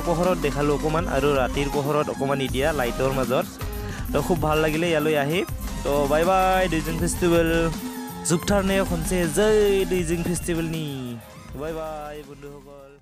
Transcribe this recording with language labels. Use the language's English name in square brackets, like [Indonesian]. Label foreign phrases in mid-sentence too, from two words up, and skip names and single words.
[Assamese] পোহৰত দেখালোঁ অকণমান আৰু ৰাতিৰ পোহৰত অকণমান এতিয়া লাইটৰ মাজত তো খুব ভাল লাগিলে ইয়ালৈ আহি তো [English] bye bye [Assamese] দুইজিং ফেষ্টিভেল [Bodo] जुगथारनायाव खनसे जै दैजिं फेस्टिभेलनि बाय बाय बन्धुসকল